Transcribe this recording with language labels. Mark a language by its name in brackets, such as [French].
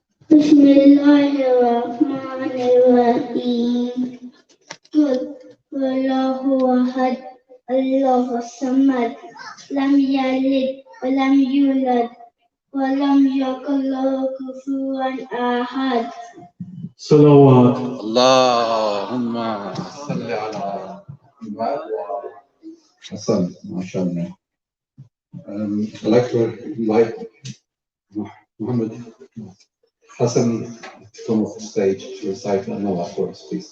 [Arabic] بسم الله الرحمن الرحيم قل هو الله أحد الله الصمد لم يلد ولم يولد ولم يكن له كفوا أحد. صلوات. Allahumma صل على محمد وعلى Hassan, mashallah. [English] I'd like to invite Muhammad Hassan to come off the stage to recite the Noah for us, please.